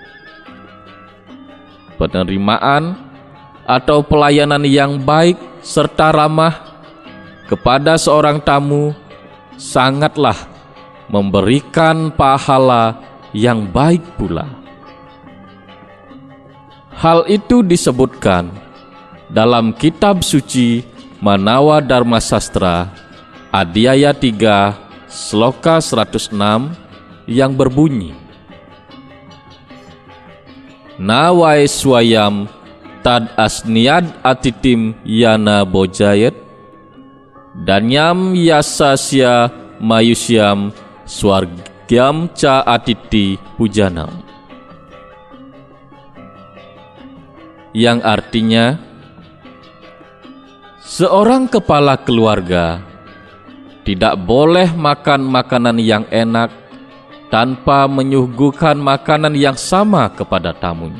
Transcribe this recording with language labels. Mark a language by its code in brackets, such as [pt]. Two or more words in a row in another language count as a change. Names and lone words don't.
[id] Penerimaan atau pelayanan yang baik serta ramah kepada seorang tamu sangatlah memberikan pahala yang baik pula. Hal itu disebutkan dalam kitab suci Manawa Dharma Sastra Adhyaya 3 Sloka 106 yang berbunyi, [sa] Nawai swayam tad asniad atitim yana bojayet danyam yasasya mayusyam swargyam ca atiti pujanam, [id] yang artinya seorang kepala keluarga tidak boleh makan makanan yang enak tanpa menyuguhkan makanan yang sama kepada tamunya.